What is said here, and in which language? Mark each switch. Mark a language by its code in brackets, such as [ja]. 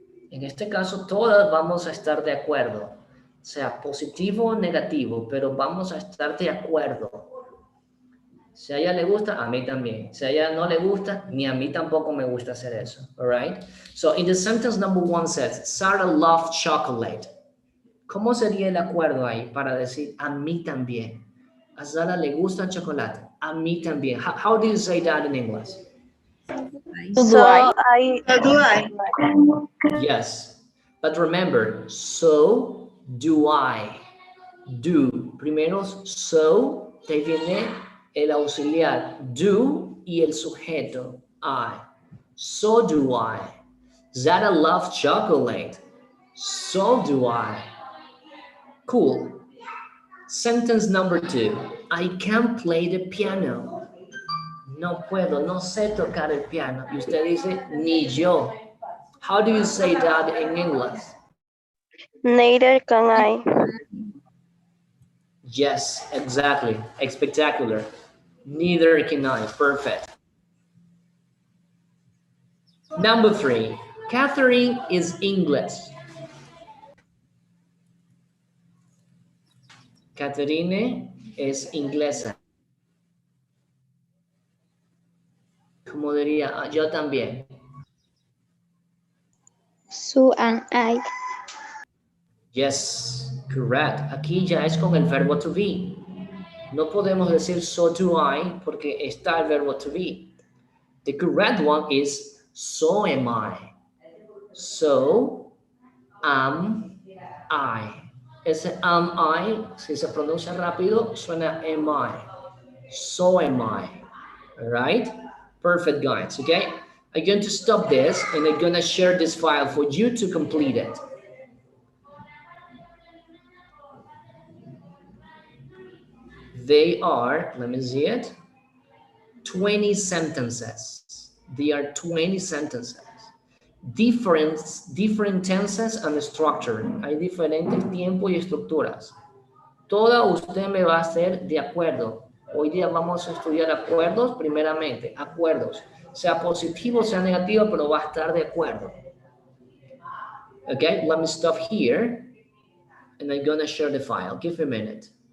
[es] En este caso todas vamos a estar de acuerdo, sea positivo o negativo, pero vamos a estar de acuerdo. Si a ella le gusta, a mí también. Si a ella no le gusta, ni a mí tampoco me gusta hacer eso. [en] All right? So in the sentence number 1 says, Sarah loves chocolate. [es] ¿Cómo sería el acuerdo ahí para decir a mí también? A Sara le gusta el chocolate. A mí también. [en] How do you say that in English? So do I. So do I. Yes. But remember, so do I. Do. [es] Primero, so, te viene el auxiliar. [en] Do [es] y el sujeto. [en] I. So do I. Zara loves chocolate. So do I. Cool. Sentence number 2. I can't play the piano. [es] No puedo, no sé tocar el piano. Y usted dice, ni yo. [en] How do you say that in English? Neither can I. Yes, exactly. Spectacular. Neither can I. Perfect. Number 3. Catherine is English. [es] Catherine es inglesa. Como diría, yo también. [en] So and I. Yes, correct. [es] Aquí ya es con el verbo to be. No podemos decir [en] so do I [es] porque está el verbo to be. [en] The correct one is so am I. So am I. Ese am I, [es] si se pronuncia rápido, suena [en] am I. So am I. All right? Perfect, guys. Okay? I'm going to stop this and I'm going to share this file for you to complete it. They are, let me see it, 20 sentences. They are 20 sentences. Different tenses and structure. [es] Hay diferentes tiempos y estructuras. Toda usted me va a hacer de acuerdo. Hoy día vamos a estudiar acuerdos primeramente. Acuerdos. Sea positivo, sea negativo, pero va a estar de acuerdo. [en] Okay, let me stop here. And I'm going to share the file. Give me a minute.